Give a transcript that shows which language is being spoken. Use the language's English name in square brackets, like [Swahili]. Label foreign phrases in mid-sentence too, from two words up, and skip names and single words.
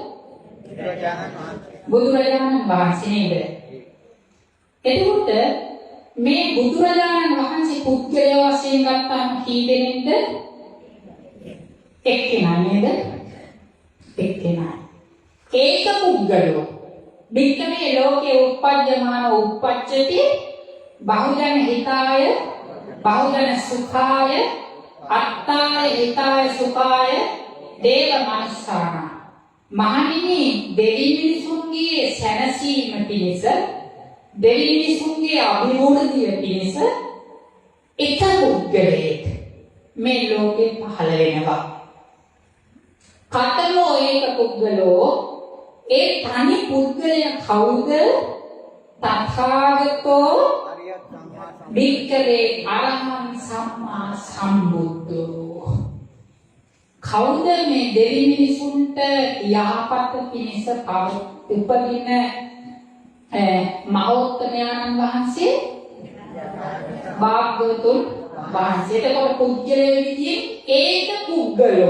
[Sinhala] බුදුරජාණන් වහන්සේ නේද? එතකොට මේ බුදුරජාණන් වහන්සේ පුද්ගලයා වශයෙන් ගත්තාම කී දෙනෙක්ද? එක්කෙනා නේද? එක්කෙනා. [Pali] ඒක පුද්ගලෝ. වික්කමේ ලෝකේ උප්පජ්ජමාන උප්පච්චති බහුජන හිතාය බහුජන සුඛාය අත්තාය හිතාය සුඛාය දේව මනුස්සාන [Sinhala] මහණෙනි දෙවි මිනිසුන්ගේ සැනසීම පිණිස දෙවි මිනිසුන්ගේ අභිවෘද්ධිය පිණිස එක පුද්ගලයෙක් මේ ලෝකේ පහළ වෙනවා. [Pali] කතමෝ ඒක පුද්ගලෝ [Sinhala] ඒ තනි පුද්ගලයා කවුද? [Pali] තථාගතෝ භික්ඛවේ අරහං සම්මා සම්බුද්ධෝ. [Sinhala] කවුද මේ දෙවි මිනිසුන්ට යහපත පිණිස උපදින මහෝත්තමයන්න් වහන්සේ? භාග්‍යවතුන් වහන්සේ. එතකොට පුද්ගලයෙක් විදිහේ [Pali] ඒක පුද්ගලෝ.